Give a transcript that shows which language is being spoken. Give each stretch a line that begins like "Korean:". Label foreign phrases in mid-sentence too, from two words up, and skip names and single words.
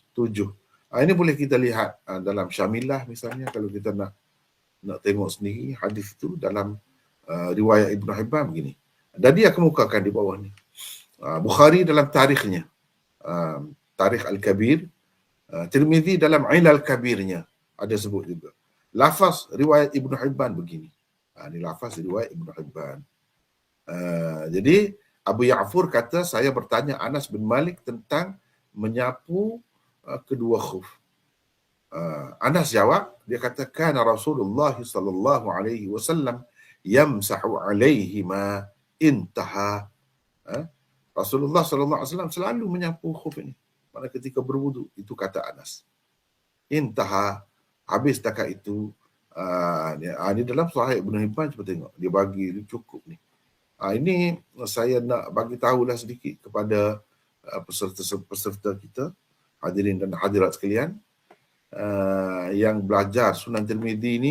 Malay: Ini boleh kita lihat dalam Syamilah misalnya, kalau kita nak tengok sendiri hadis itu dalam riwayat Ibnu Hibban begini. Dan dia kemukakan di bawah ni. Bukhari dalam tarikhnya, Tarikh Al-Kabir, Tirmizi dalam Ilal Kabirnya ada sebut juga. Lafaz riwayat Ibnu Hibban begini. Ini lafaz riwayat Ibnu Hibban. Jadi Abu Ya'fur kata, saya bertanya Anas bin Malik tentang menyapu kedua khuf. Anas jawab, dia kata,
Arabic: كان رسول الله صلى الله عليه وسلم يمسح عليه ما انتهى.
Malay: Rasulullah
Arabic: صلى الله عليه وسلم
Malay: selalu menyapu khuf ini. Pada ketika berwudu, itu kata Anas. Intaha, habis takat itu. Ini dalam Sahih Ibn Hibban, cuba tengok. Dia bagi cukup ni. Ini saya nak bagi tahulah sedikit kepada peserta kita, hadirin dan hadirat sekalian, yang belajar Sunan Tirmizi ni.